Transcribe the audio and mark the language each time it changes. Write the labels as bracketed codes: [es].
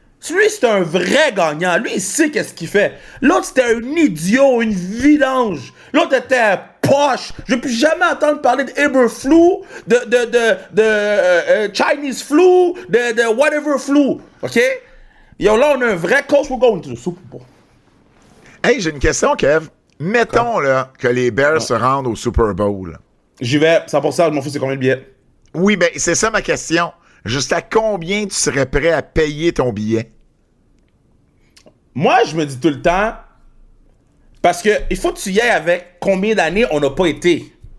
[fr] Lui, c'est un vrai gagnant. Lui, il sait qu'est-ce qu'il fait. L'autre, c'était un idiot, une vidange. L'autre était un poche. Je ne peux plus jamais entendre parler de Eberflu, de [en] Chinese flu, [fr] de [en] whatever flu. [fr] OK? Yo, là, on a un vrai coach. [en] We're going to the Super Bowl. [fr] Hey, j'ai une question, Kev. Mettons là, que les Bears se rendent au Super Bowl. J'y vais. 100%, je m'en fous, c'est combien de billets? Oui, ben c'est ça ma question. Jusqu'à combien tu serais prêt à payer ton billet? Moi, je me dis tout le temps, parce que il faut que tu y ailles avec combien d'années on n'a pas été.